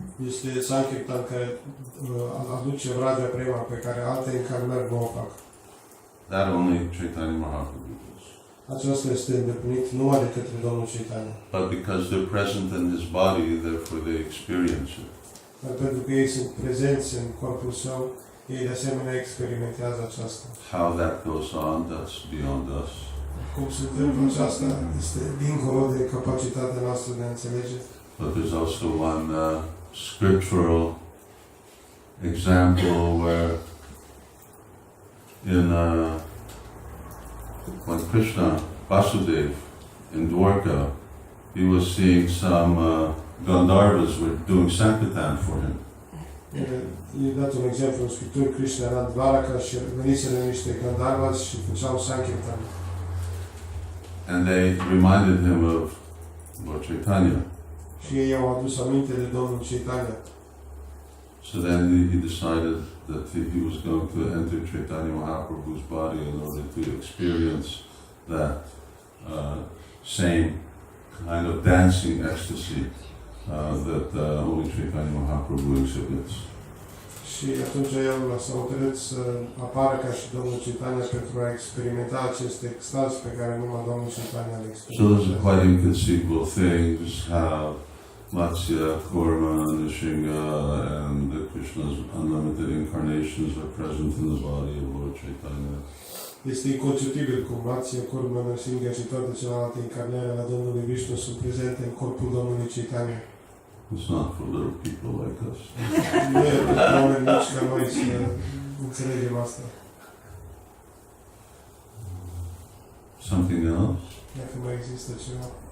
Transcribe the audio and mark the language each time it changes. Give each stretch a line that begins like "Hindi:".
Romanian: Este Sankirtan care aduce Raja Prema pe care alte încarnări nu o fac.
English: That only Chaitanya Mahaprabhu does.
Romanian: Aceasta este îndeplinit numai de către Domnul Chaitanya.
English: But because they're present in his body, therefore they experience it.
Romanian: Dar pentru că ei sunt prezenți în corpul său, ei de asemenea experimentează aceasta.
English: How that goes on, that's beyond us.
Romanian: Cum se întâmplă aceasta este dincolo de capacitatea noastră de a înțelege.
English: But there's also one scriptural example where in when Krishna, Vasudeva, in Dwarka, he was seeing some Gandharvas were doing Sankirtan for him.
Romanian: E dat un exemplu în Scripturi, Krishna era în Dvaraka și veniseră niște Gandharvas și făceau Sankirtan.
English: And they reminded him of Lord Chaitanya.
Romanian: Și ei au adus aminte de Domnul Chaitanya.
English: So then he decided that he was going to enter Chaitanya Mahaprabhu's body in order to experience that same kind of dancing ecstasy that only Chaitanya Mahaprabhu exhibits.
Romanian: Și atunci el s-a hotărât să apară ca și Domnul Chaitanya pentru a experimenta acest extaz pe care numai Domnul Chaitanya le
English: So those
Romanian: experimentează.
English: are quite inconceivable things, how Matsya, Kurma, Nishinga, and Krishna's unlimited incarnations are present in the body of Lord Chaitanya.
Romanian: Este inconcepibil cum Matsya, Kurma, Nishinga și toate celelalte incarnări ale Domnului Vishnu sunt prezente în corpul Domnului Chaitanya.
English: It's not for little people like us.
Romanian: Nu e pentru oameni mici ca noi să înțelegem asta.
English: Something else?
Romanian: Dacă mai există ceva.